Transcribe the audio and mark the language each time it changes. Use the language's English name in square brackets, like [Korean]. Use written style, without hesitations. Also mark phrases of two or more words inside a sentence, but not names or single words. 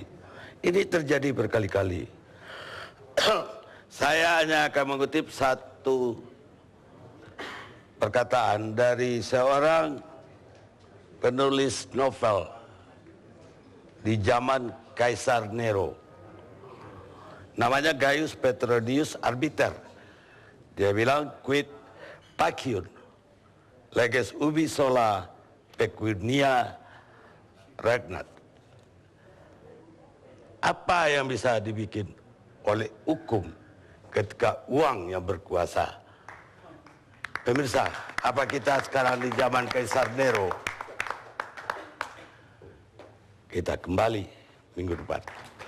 [Indonesian] Ini terjadi berkali-kali. Saya hanya akan mengutip satu perkataan dari seorang penulis novel di zaman Kaisar Nero. Namanya Gaius Petronius Arbiter. Dia bilang, [Latin] quid pacium, leges ubi sola pecunia regnat. [Indonesian] Apa yang bisa dibikin oleh hukum ketika uang yang berkuasa? Pemirsa, apa kita sekarang di zaman Kaisar Nero? Kita kembali minggu depan.